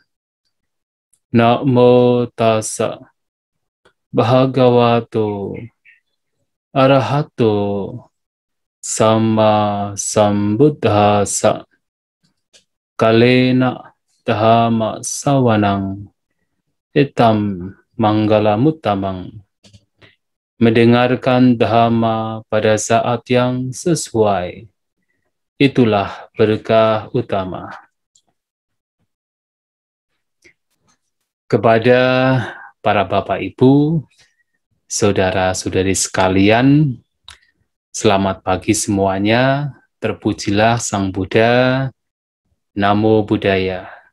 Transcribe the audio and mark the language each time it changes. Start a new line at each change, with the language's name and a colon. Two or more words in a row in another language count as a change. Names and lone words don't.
Pali: Namo tassa bhagavato arahato samma sambuddhassa. Kalena dhamma sawanang itam manggalamuttamang.
Indonesian: Mendengarkan dhamma pada saat yang sesuai, itulah berkah utama. Kepada para Bapak Ibu, saudara-saudari sekalian, selamat pagi semuanya, terpujilah Sang Buddha,
Pali: Namo Buddhaya.